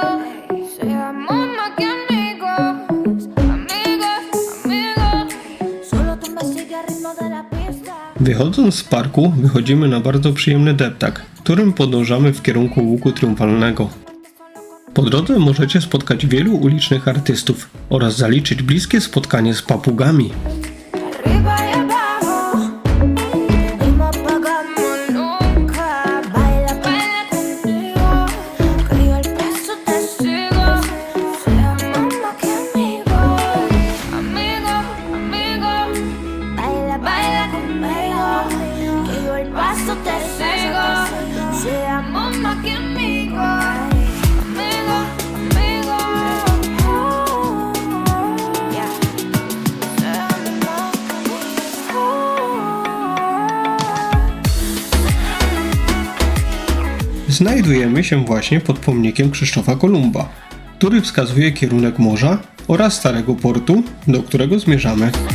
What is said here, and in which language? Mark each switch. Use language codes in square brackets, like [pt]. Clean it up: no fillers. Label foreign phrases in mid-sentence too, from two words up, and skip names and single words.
[es] Seamos más que amigos, amigos. Solo tú me sigues al ritmo de la pista. [pl] Wychodząc z parku wychodzimy na bardzo przyjemny deptak, którym podążamy w kierunku łuku triumfalnego. Po drodze możecie spotkać wielu ulicznych artystów oraz zaliczyć bliskie spotkanie z papugami. [es] Arriba y abajo, y no apagamos nunca. Baila, baila conmigo, que yo al paso te sigo. Seamos más que amigos, amigos. Baila, baila conmigo, que yo al paso te sigo. Seamos más que amigos. [pl] Znajdujemy się właśnie pod pomnikiem Krzysztofa Kolumba, który wskazuje kierunek morza oraz Starego Portu, do którego zmierzamy.